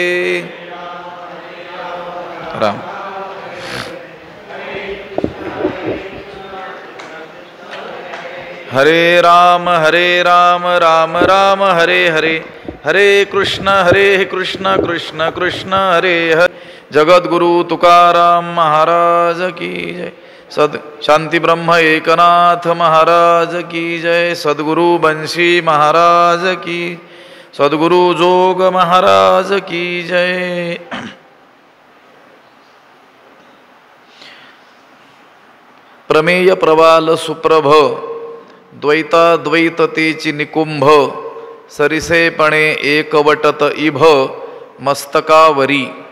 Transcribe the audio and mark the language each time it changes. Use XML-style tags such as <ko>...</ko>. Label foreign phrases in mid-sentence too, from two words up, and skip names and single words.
<sa>राम हरे राम राम राम हरे हरे, हरे कृष्ण कृष्ण कृष्ण हरे हरे।</sa> <hi>जगद्गुरु तुकाराम महाराज की जय। सद शांति ब्रह्म एकनाथ महाराज की जय। सद्गुरु बंशी महाराज की, सद्गुरु जोग महाराज की जय।</hi> <mr>प्रमेय प्रवाल सुप्रभ, द्वैताद्वैततेची निकुंभ, सरिसेपणे एकवटत इभ मस्तकावरी।</mr>